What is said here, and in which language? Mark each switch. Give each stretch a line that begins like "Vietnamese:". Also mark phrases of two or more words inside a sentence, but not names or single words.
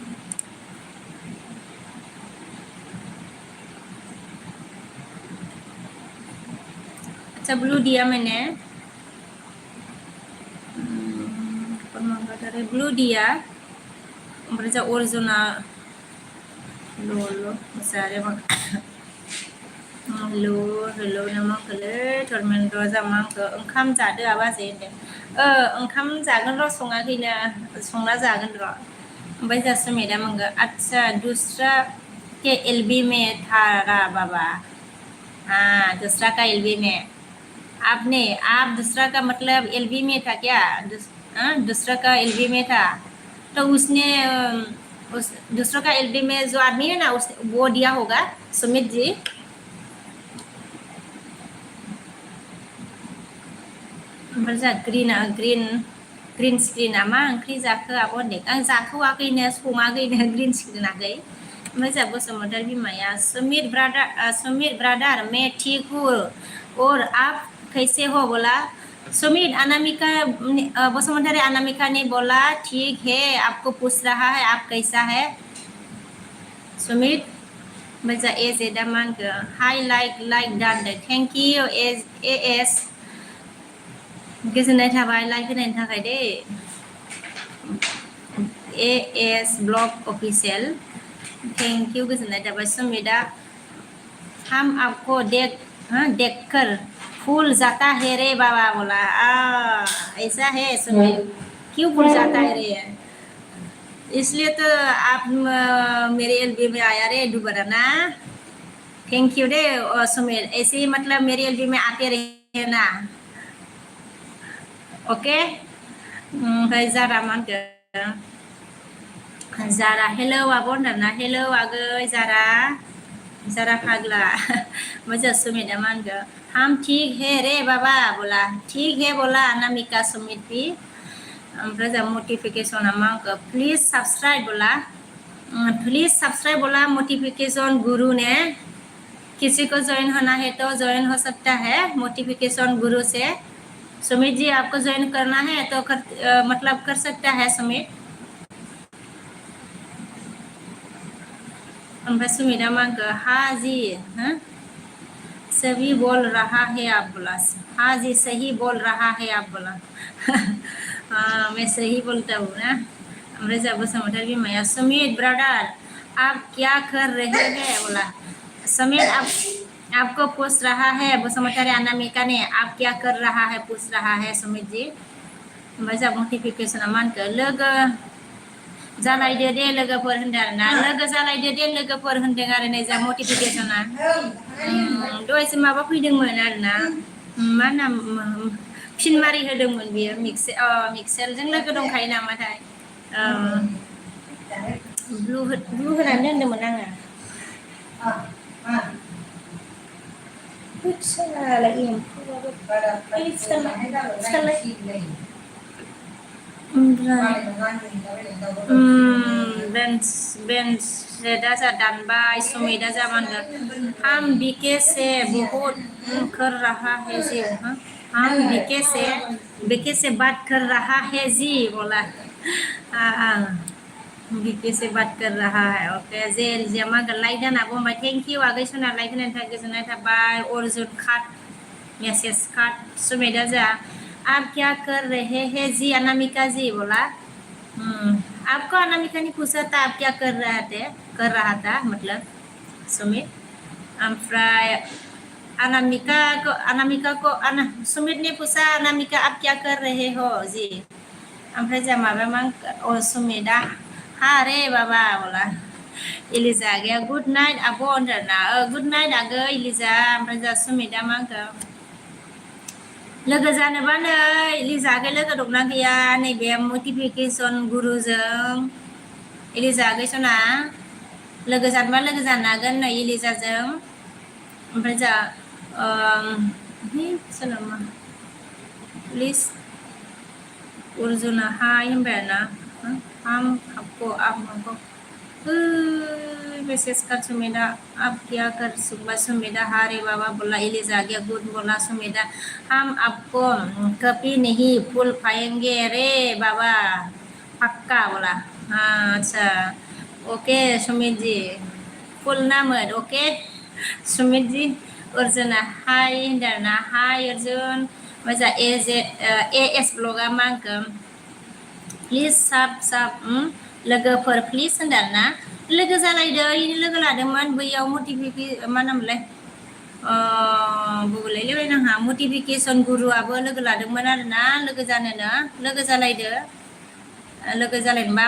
Hindi: अच्छा ब्लू दिया मैंने ब्लू दिया ओरिजिनल
Bodo: हेलो नमोखले टर्मेन्ट जामांखो ओंखाम जादो आबाजै होनदों ओंखाम जागोन र' सङाखैनो संना जागोन र' ओमफ्राय जासो मेदाम आंगो
Hindi: अच्छा दूसरा के एलबी में थारा बाबा हाँ दूसरा का एलबी में आपने आप दूसरा का मतलब एलबी में था क्या? दूसरा का एलबी में था तो उसने उस दूसरा का एलबी में जो आदमी है ना उस वो दिया होगा सुमित जी।
Bodo: ओमफ्राय ग्रीन स्क्रिना मा ओंख्रि जाखो आब' होनदों आं जाथ'वाखैनो सङाखैनो ग्रीन स्क्रिनाखै ओमफ्राय जोंहा
Hindi: बसुमतारी बिमाया सुमित ब्रादर मैं ठीक हूँ और आप कैसे हो बोला सुमित अनामिका बसुमतारी अनामिका ने बोला ठीक है आपको पूछ रहा है आप कैसा है सुमित
Bodo: ओमफ्राय जोंहा एज एदा मा होनखो हाय लाइक डान
English: thank you
Bodo: एस गोजोननाय थाबाय लाइक होनायनि थाखाय दे
Hindi: एएस ब्लॉग ऑफिशियल
English: thank you
Bodo: गोजोननाय थाबाय
Hindi: सुमिता हम आपको देख कर फूल जाता है रे बाबा बोला ऐसा है सुमित क्यों फूल जाता है रे इसलिए तो आप मेरे एलबी में आया रे दोबारा ना
English: thank you
Hindi: दे सुमित ऐसे ही मतलब मेरे एलबी में आते रहे ना
Bodo: ओके ओमफ्राय जारा मा होनखो जारा हेलौ आब' होनदोंना हेलौ आगै जारा फाग्ला ओमफ्राय सुमिता मा होनखो
Hindi: हम ठीक है रे बाबा बोला ठीक है बोला अनामिका सुमित भी
Bodo: ओमफ्राय जोंहा नटिफिकेसना मा होनखो प्लीज
Hindi: सब्सक्राइब बोला नोटिफिकेशन गुरु ने किसी को ज्वाइन होना है तो ज्वाइन हो सकता है नोटिफिकेशन गुरु से सुमित जी आपको ज्वाइन करना है तो मतलब कर सकता है सुमित
Bodo: ओमफ्राय सुमिता मा होनखो
Hindi: हाँ जी सही बोल रहा है आप बोला हाँ जी सही बोल रहा है आप बोला हाँ मैं सही बोलता हूँ ना ओमफ्राय
Bodo: जोंहा बसुमतारी बिमाया सुमित ब्रदर
Hindi: आप क्या कर रहे हैं बोला सुमित आपको पूछ रहा है बसुमतारी अनामिका ने आप क्या कर रहा है पूछ रहा है सुमित जी
Bodo: ओमफ्राय जोंहा नटिफिकेसना मा होनखो लोगो जालायदो दे लोगोफोर होनदों आरोना लोगो जालायदो दे लोगोफोर होनदों आरो नै जोंहा नटिफिकेसना दहायसो माबा फैदोंमोन आरोना मा नाम फिन मारि होदोंमोन बियो मिक्सेलजों लोगो दंखायो नामाथाय ब्लु होनानै दोनदोंमोन आङो होदसालाय एम्फौआबो बेंच रेडा जा दानबाय सुमिता जा मानगोन
Hindi: हम बीके से बहुत कर रहा है जी हम बीके से बात कर रहा है जी बोला बीके से बात कर रहा है ओके
Bodo: जेल जमा लाइक दाना बुंबाय
English: thank you
Bodo: आगै सना लाइक होनायनि थाखाय गोजोननाय थाबाय अर्जुन खाट मैसेज खाट सुमिता जा
Hindi: आप क्या कर रहे हैं जी अनामिका जी बोला आपको अनामिका ने पूछा था आप क्या कर रहा था मतलब सुमित ओमफ्राय अनामिका को सुमित ने पूछा अनामिका आप क्या कर रहे हो जी
Bodo: ओमफ्राय जोंहा माबा मा सुमिता हाँ रे बाबा बोला इलिजा आगैया
English: good night
Bodo: आब' होनदोंना गुड नाइट आगै इलिजा ओमफ्राय जोंहा सुमिता मा होनखो लोगो जानोबानो इलिजा आगै लोगो दंना गैया नैबे नटिफिकेसन गुरुजों इलिजा आगै सना लोगो जानोबा लोगो जानो हागोन नै इलिजाजों ओमफ्राय जोंहा सोरनामा प्लिज अर्जुना हाय होनबाय ना
Hindi: हम आपको मैसेज कर सुमिता आप क्या कर सुमिता हारे बाबा बोला इलिजा गया गुड बोला सुमिता हम आपको कभी नहीं भूल पाएंगे रे बाबा पक्का बोला हाँ अच्छा ओके सुमित जी
Bodo: फुल नाम ओके सुमित जी अर्जुना हाय होनदोंना हाय अर्जुन मजा एएस ब्लगा मा होनखो प्लिज साब लोगोफोर प्लिज होनदोंना लोगो जालायदो इनि लोगो लादोंमोन बैयाव मा नामलाय बुंलायलायबाय नांहा नटिफिकेसन गुरुआबो लोगो लादोंमोन आरोना लोगो जानोनो लोगो जालायनोबा